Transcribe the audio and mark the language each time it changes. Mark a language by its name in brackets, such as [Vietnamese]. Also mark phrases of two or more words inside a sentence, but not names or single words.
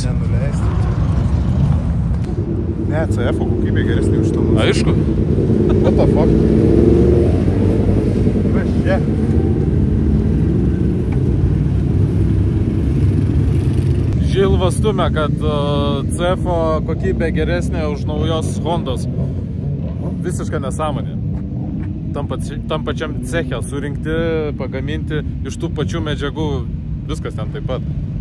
[Lithuanian] Nenuleisti. Ne, CF-o kokybė geresnė už to. Aišku. [English] What the fuck? Yeah. [Lithuanian] Žilvas stumia, kad CF-o kokybė geresnė už naujos Hondos. Visiška nesąmonė. Tam pačiam ceche surinkti, pagaminti iš tų pačių medžiagų, viskas ten taip pat.